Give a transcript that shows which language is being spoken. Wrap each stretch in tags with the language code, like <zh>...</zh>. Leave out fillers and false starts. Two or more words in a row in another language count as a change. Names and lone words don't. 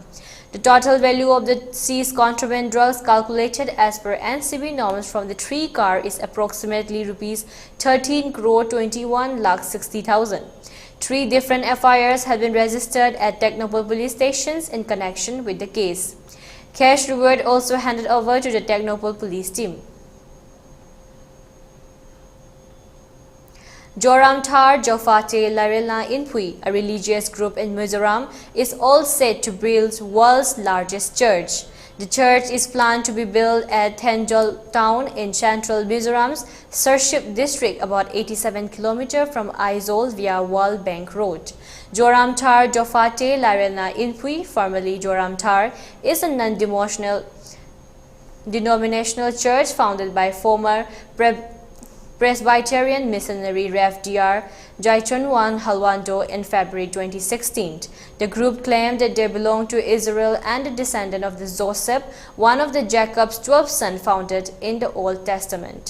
<en>The total value of the seized contraband drugs calculated as per NCB norms from the three car is approximately rupees 13,21,60,000. Three different FIRs have been registered at Technopol police stations in connection with the case. Cash reward also handed over to the Technopol police team. Joram Thar Jofate Larelna Inpui, a religious group in Mizoram, is all set to build world's largest church. The church is planned to be built at Thenjol town in central Mizoram's Sarship district, about 87 km from Aizawl via World Bank Road. Joram Thar Jofate Larelna Inpui, formerly Joram Thar, is a non-denominational church founded by former Presbyterian missionary Rev. Dr. Jaichunwan Halwando in February 2016. The group claimed that they belong to Israel and a descendant of the Joseph, one of the Jacob's 12 sons founded in the Old Testament.</en>